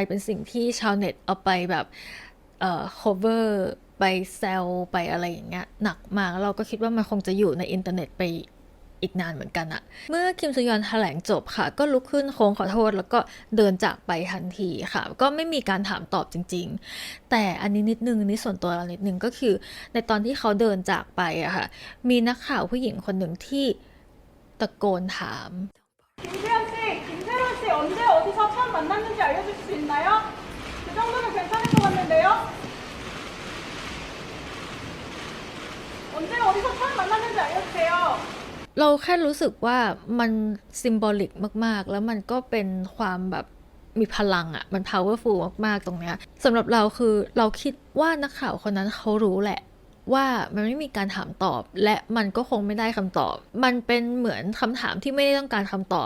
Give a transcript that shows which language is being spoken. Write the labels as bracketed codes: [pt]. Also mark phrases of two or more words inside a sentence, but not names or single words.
[th] เป็นสิ่งที่ชาวเน็ตเอาไปแบบcover ไปแซวไปอะไรอย่างเงี้ยหนักมากเราก็คิดว่ามันคงจะอยู่ในอินเทอร์เน็ตไปอีกนานเหมือนกันอะเมื่อคิมซยอนแถลงจบค่ะก็ลุกขึ้นโค้งขอโทษแล้วก็เดินจากไปทันทีค่ะก็ไม่มีการถามตอบจริงๆแต่อันนี้นิดนึงนี่ส่วนตัวเรานิดนึงก็คือในตอนที่เขาเดินจากไปอะค่ะมีนักข่าวผู้หญิงคนหนึ่งที่ตะโกนถาม [ko] 김수현 씨, 김세론 씨 언제 어디서 처음 만났는지 알려줄 수 있나요? 그 정도는 괜찮을 것 같는데요? 언제 어디서 처음 만났는지 알려주세요. [th] เราแค่รู้สึกว่ามันซิมโบลิกมากๆแล้วมันก็เป็นความแบบมีพลังอะมัน powerful มากๆตรงเนี้ยสำหรับเราคือเราคิดว่านักข่าวคนนั้น เขารู้แหละว่ามันไม่มีการถามตอบและมันก็คงไม่ได้คำตอบมันเป็นเหมือนคำถามที่ไม่ได้ต้องการคำต